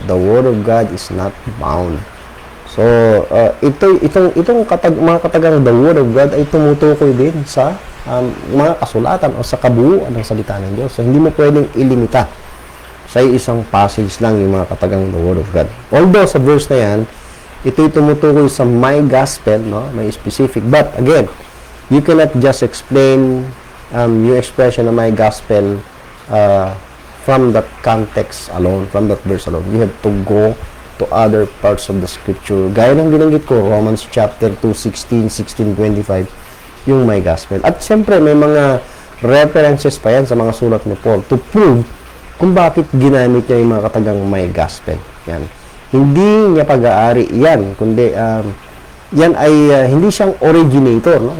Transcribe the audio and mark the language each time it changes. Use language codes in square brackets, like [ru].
[en] The Word of God is not bound. [tl] So, itong mga katagang the Word of God ay tumutukoy din sa mga kasulatan o sa kabuuan ng salita ng Diyos. So, hindi mo pwedeng ilimita sa isang passage lang yung mga katagang the Word of God. Although, sa verse na yan, ito'y tumutukoy sa my gospel, no? May specific. [en] But, again, you cannot just explain [tl] yung expression na [en] my gospel from that context alone, from that verse alone. You have to go to other parts of the scripture. [tl] Gaya ng binanggit ko, Romans chapter 2, 16, 25, yung my gospel. At siyempre, may mga references pa yan sa mga sulat ni Paul [en] to prove [tl] kung bakit ginamit niya yung mga katagang my gospel. Yan. Hindi niya pag-aari yan, kundi yan ay hindi siyang originator, no?